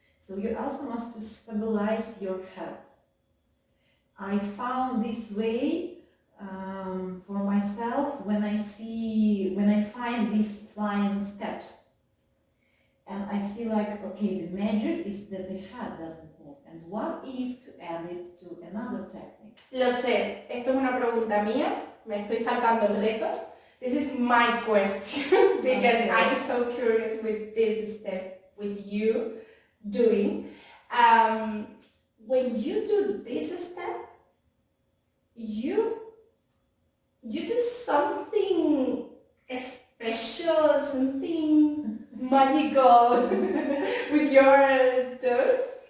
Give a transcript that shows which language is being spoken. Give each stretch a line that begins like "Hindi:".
English: So you also must to stabilize your head. I found this way for myself when I find these flying steps. And I see like, okay, the magic is that the head doesn't move. And what if to add it to another technique?
Spanish: Lo sé, esto es una pregunta mía, me estoy saltando el reto.
English: This is my question because Okay. I'm so curious with this step, with you doing. When you do this step, you do something special, something magical with your toes?